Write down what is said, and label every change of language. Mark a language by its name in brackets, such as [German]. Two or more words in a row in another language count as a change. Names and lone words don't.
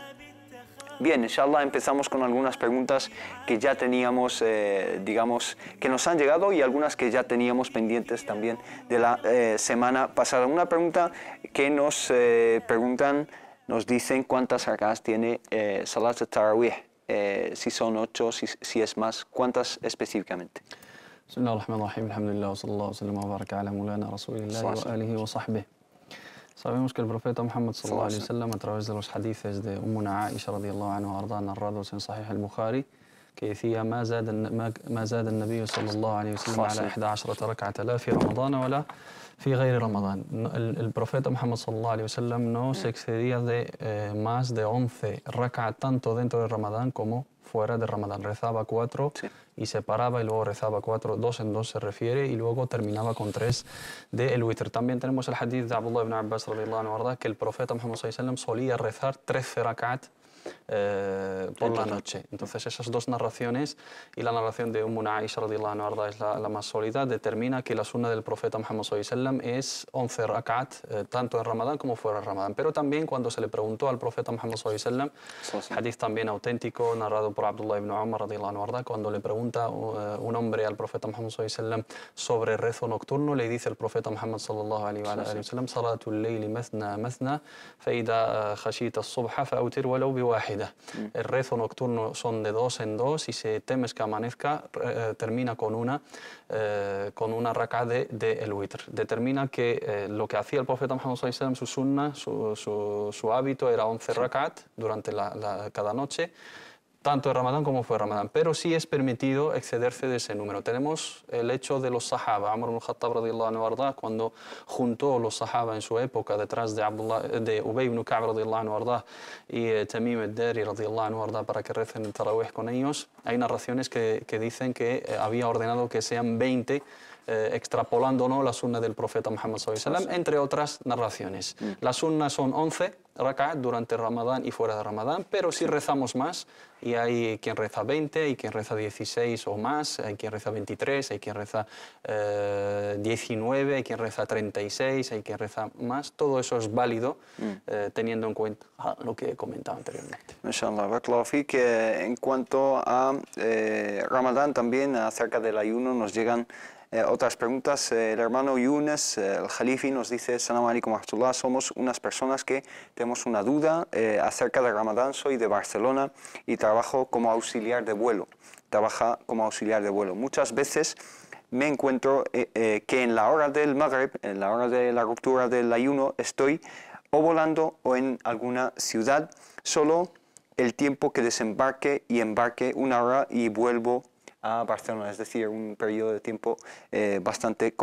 [Spanish] Bien, [Arabic] إن شاء الله [Spanish] empezamos con algunas preguntas que ya teníamos, digamos, que nos han llegado y algunas que ya teníamos pendientes también de la semana pasada. Una pregunta que nos preguntan, nos dicen cuántas rak'ahs tiene [Arabic] صلاة التراويح. [Spanish] Si son 8, si es más, ¿cuántas específicamente? [Arabic] بسم الله الرحمن الرحيم، الحمد لله، وصلى الله وسلم وبارك على مولانا رسول الله وآله وصحبه. [Spanish] Sabemos que el profeta Muhammad [Arabic] صلى الله عليه وسلم, [Spanish] a través de los hadices de Ummuna Aisha [Arabic] رضي الله عنها أرضاها, [Spanish] narrados en Sahih al-Bukhari, que decía [Arabic] ما زاد النبي صلى الله عليه وسلم على 11 ركعة لا في رمضان ولا في غير رمضان. [Spanish] El profeta Muhammad [Arabic] صلى الله عليه وسلم [Spanish] no se excedía de más de 11 rak'at tanto dentro de Ramadán como fuera de Ramadán. Rezaba 4 y se paraba y luego rezaba 4, 2 en 2 se refiere, y luego terminaba con 3 de el witr. También tenemos el hadith de Abdullah ibn Abbas [Arabic] رضي الله عنه أرضاه, [Spanish] que el profeta Muhammad [Arabic] صلى الله عليه وسلم [Spanish] solía rezar 13 rak'at por la noche. Entonces esas dos narraciones y la narración de Ummuna Aisha [Arabic] رضي الله عنها أرضاها [Spanish] es la más sólida, determina que la sunna del profeta Muhammad [Arabic] صلى الله عليه وسلم [Spanish] es 11 rak'at tanto en Ramadán como fuera de Ramadán. Pero también cuando se le preguntó al profeta Muhammad [Arabic] صلى الله عليه وسلم, [Spanish] hadith también auténtico narrado por Abdullah ibn Umar [Arabic] رضي الله عنه أرضاه, [Spanish] cuando le pregunta un hombre al profeta Muhammad [Arabic] صلى الله عليه وسلم [Spanish] sobre rezo nocturno, le dice el profeta Muhammad [Arabic] صلى الله عليه وسلم, صلاة الليل مثنى مثنى فإذا خشيت الصبح فأوتر ولو بواحدة. [Spanish] El rezo nocturno son de 2 en 2 y si temes que amanezca termina con una rak'a de el witr. Determina que lo que hacía el profeta Muhammad [Arabic] صلى الله عليه وسلم, [Spanish] su sunna, su hábito era 11 rak'at durante cada noche, tanto en Ramadán como fuera de Ramadán, pero sí es permitido excederse de ese número. Tenemos el hecho de los sahaba. Umar ibn Khattab [Arabic] رضي الله عنه أرضاه, [Spanish] cuando juntó los sahaba en su época detrás de Ubay ibn Ka'b [Arabic] رضي الله عنه أرضاه [Spanish] y Tamim al-Dari [Arabic] رضي الله عنه أرضاه [Spanish] para que recen el tarawih con ellos, hay narraciones que dicen que había ordenado que sean 20, extrapolando la sunna del profeta Muhammad [Arabic] صلى الله عليه وسلم, [Spanish] entre otras narraciones. Las sunnas son 11 rak'at durante Ramadán y fuera de Ramadán, pero si rezamos más, y hay quien reza 20, hay quien reza 16 o más, hay quien reza 23, hay quien reza 19, hay quien reza 36, hay quien reza más. Todo eso es válido teniendo en cuenta lo que he comentado anteriormente. [Arabic] إن شاء الله، بارك الله فيك. [Spanish] En cuanto a Ramadán, también acerca del ayuno nos llegan otras preguntas. El hermano Younes, el Khalifi, nos dice: [Arabic] السلام عليكم ورحمة الله, [Spanish] somos unas personas que tenemos una duda acerca de Ramadán. Soy de Barcelona y trabajo como auxiliar de vuelo. Muchas veces me encuentro que en la hora del Maghrib, en la hora de la ruptura del ayuno, estoy o volando o en alguna ciudad, solo el tiempo que desembarque y embarque, una hora, y vuelvo a Barcelona, es decir, un periodo de tiempo bastante corto.